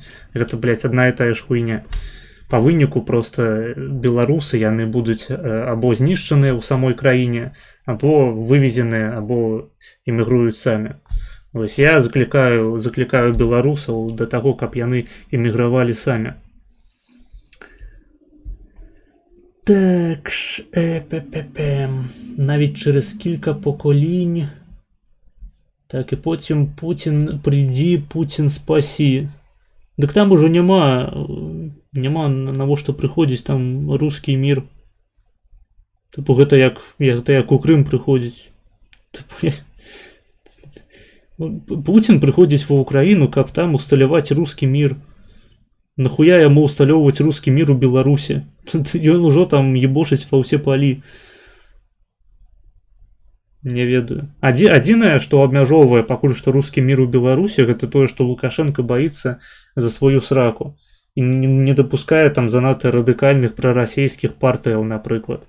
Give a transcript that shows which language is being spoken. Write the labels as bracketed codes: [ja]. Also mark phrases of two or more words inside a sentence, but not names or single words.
[be] Гэта, блядь, адна і тая ж хуйня. Па выніку проста беларусы, яны будуць або знішчаныя ў самой краіне, або вывезеныя, або эмігруюць самі. Вось я заклікаю беларусаў да таго, каб яны эмігравалі самі. [uk] Так, навіть через кілька поколінь. Так, і потім Путін прийди, Путін спасі. [be] Так там уже нема навошта прыходзіць там [ru] русский мир. [be] Типу, гэта як у Крым прыходзіць. Путін прыходзіць ва Украіну, каб там усталяваць [ru] русский мир. [be] Нахуя яму усталёўваць [ru] русский мир [be] у Беларусі? Ён ужо там ебошыць ва ўсе палі. Не ведаю. Адзінае, што абмяжоўвае пакуль што рускі мір у Беларусі, гэта тое, што Лукашенко баіцца за сваю сраку і не дапускае там занадта радыкальных прарасійскіх партыяў, напрыклад.